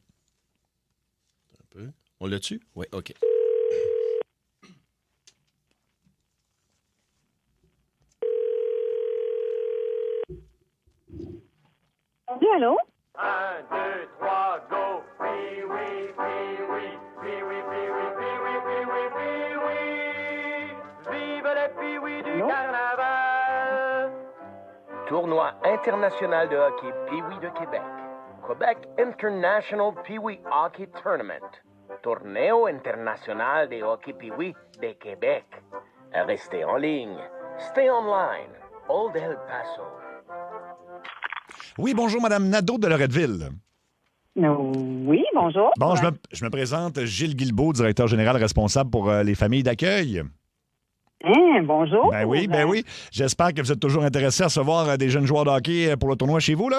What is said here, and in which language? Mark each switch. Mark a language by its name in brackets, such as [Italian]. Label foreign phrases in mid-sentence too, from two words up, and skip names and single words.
[French] Un peu. On l'a tu? Oui, OK. Oui, allô? 1, 2, 3, go! Pee-wee, pee-wee, pee-wee, pee-wee, pee-wee, pee-wee, pee-wee! Vive les pee-wee du carnaval! Tournoi international de hockey Pee-wee de Québec. [English] Quebec International Pee-wee Hockey Tournament. [Spanish] Torneo international de hockey Pee-wee de Québec. [French] Restez en ligne. [English] Stay online. Old El Paso. [French] Oui, bonjour, Madame Nadeau de Loretteville. Oui, bonjour. Bon, je me présente, Gilles Guilbeault, directeur général responsable pour les familles d'accueil. Bonjour. Ben oui. J'espère que vous êtes toujours intéressé à recevoir des jeunes joueurs de hockey pour le tournoi chez vous, là?